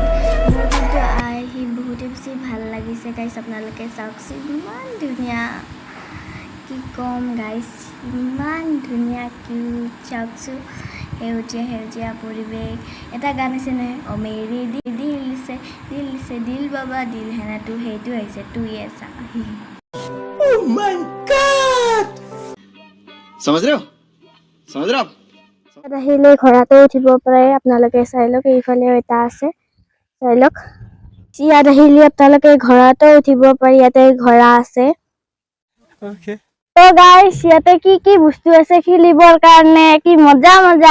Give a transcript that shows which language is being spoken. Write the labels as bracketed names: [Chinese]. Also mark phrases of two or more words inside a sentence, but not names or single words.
[Assamese] মোৰ কিন্তু আহি বহুতেই বেছি ভাল লাগিছে গাইজ। আপোনালোকে চাওকচোন ইমান ধুনীয়া, কি ক'ম গাইজ, ইমান ধুনীয়া কিউট। চাওকচোন সেউজীয়া সেউজীয়া পৰিৱেশ। এটা গান আছে নহয়, [Hindi] ओ मेरी दिल से दिल से दिल बाबा दिल है ना तू, [Assamese] সেইটো আহিছে [Hindi] तू ऐसा। [English] Oh my God! [Hindi] समझ रहे हो? समझ रहे हो आप? [Assamese] আহিলে ঘোঁৰাটো উঠিব পাৰে, আপোনালোকে চাই লওক। এইফালেও এটা আছে, চাই লওক। ইয়াত আহিলে আপোনালোকে ঘোঁৰাটো উঠিব পাৰি, ইয়াতে ঘোঁৰা আছে। তো গাইজ ইয়াতে কি কি বস্তু আছে খেলিবৰ কাৰণে, কি মজা মজা।